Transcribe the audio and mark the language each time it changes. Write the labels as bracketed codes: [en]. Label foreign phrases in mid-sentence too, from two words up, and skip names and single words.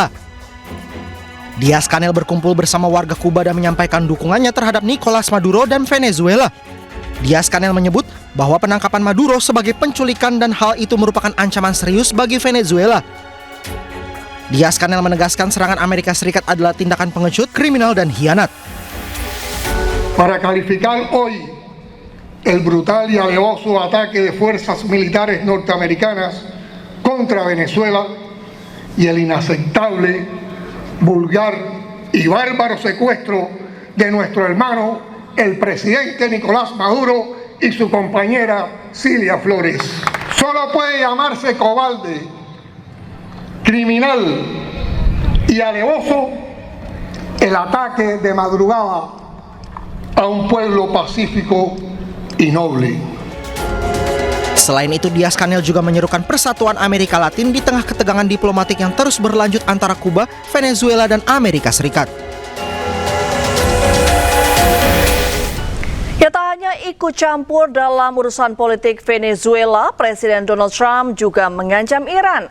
[id] Diaz-Canel berkumpul bersama warga Kuba dan menyampaikan dukungannya terhadap Nicolas Maduro dan Venezuela. Diaz-Canel menyebut bahwa penangkapan Maduro sebagai penculikan dan hal itu merupakan ancaman serius bagi Venezuela. Diaz-Canel menegaskan serangan Amerika Serikat adalah tindakan pengecut, kriminal, dan hianat. [es] Para calificar hoy el brutal y alevoso ataque de fuerzas militares norteamericanas contra Venezuela y el inaceptable, vulgar y bárbaro secuestro de nuestro hermano, el presidente Nicolás Maduro y su compañera Cilia Flores. Solo puede llamarse cobarde, criminal y alevoso el ataque de madrugada a un pueblo pacífico y noble. [id] Selain itu, Diaz-Canel juga menyerukan persatuan Amerika Latin di tengah ketegangan diplomatik yang terus berlanjut antara Kuba, Venezuela, dan Amerika Serikat. Ya, tak hanya ikut campur dalam urusan politik Venezuela, Presiden Donald Trump juga mengancam Iran.